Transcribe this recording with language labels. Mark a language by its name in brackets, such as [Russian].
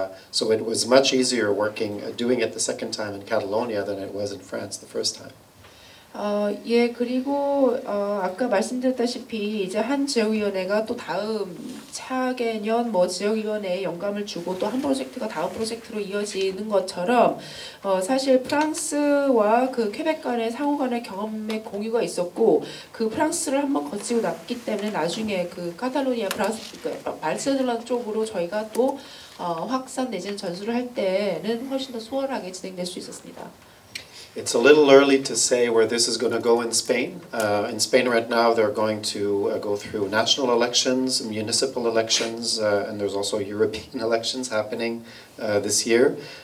[English] So it was much easier doing it the second time in Catalonia than it was in France the first time. [Korean] 예, 그리고 아까 말씀드렸다시피 이제 한 지역위원회가 또 다음 차개년 뭐 지역위원회에 영감을 주고 또 한 프로젝트가 다음 프로젝트로 이어지는 것처럼 사실 프랑스와 그 퀘벡 간의 상호 간의 경험의 공유가 있었고 그 프랑스를 한번 거치고 났기 때문에 나중에 그 카탈로니아 바르셀로나 쪽으로 저희가 또 확산 내지는 전수를 할 때는 훨씬 더 수월하게 진행될 수 있었습니다. [English] It's a little early to say where this is going to go in Spain. In Spain right now they're going to go through national elections, municipal elections, and there's also European elections happening this year.